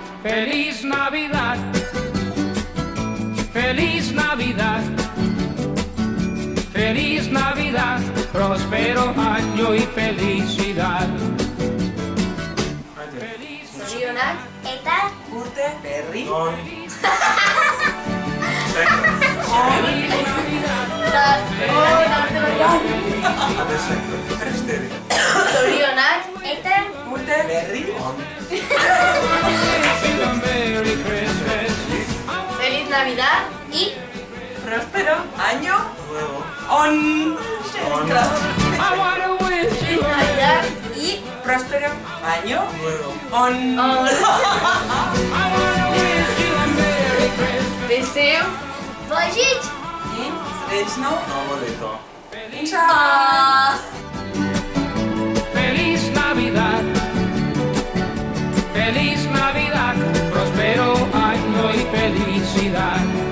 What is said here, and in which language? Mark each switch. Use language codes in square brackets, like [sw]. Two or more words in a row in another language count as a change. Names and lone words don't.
[es] Feliz Navidad, feliz Navidad, feliz Navidad, próspero año y felicidad. [eu] Zorionak eta urte berri [es] Feliz Navidad, [eu] Zorionak eta urte berri [en] Merry Christmas. [es] Feliz Navidad y próspero año on. [en] I wanna wish [es] Feliz [en] you [es] Navidad y Próspero año on. [en] I wanna wish you a Merry Christmas. [es] deseo Božić. [hr] I srećno [es] Feliz Navidad, feliz Navidad, próspero año y felicidad.